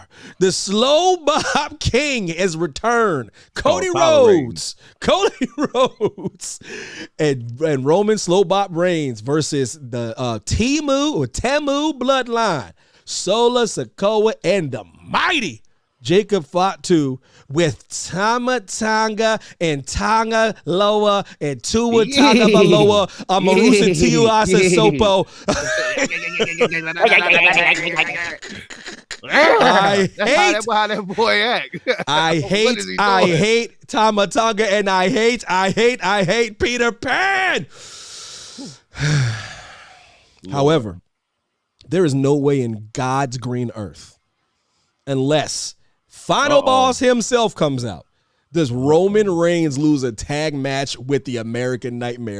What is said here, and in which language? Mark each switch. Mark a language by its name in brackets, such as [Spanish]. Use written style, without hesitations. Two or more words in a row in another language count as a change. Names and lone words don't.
[English] The slow bop king has returned. Cody Rhodes. Cody Rhodes. And Roman slow bop Reigns versus the Tamu Bloodline. Sola, Sikoa, and the mighty Jacob Fatu with Tama Tonga and Tonga Loa and Tua Tonga Maloa Amarusa Tiuasa Sopo. That's how that boy act. I hate Tama Tonga, and I hate Peter Pan. However, there is no way in God's green earth, unless Final Boss himself comes out, does Roman Reigns lose a tag match with the American Nightmare.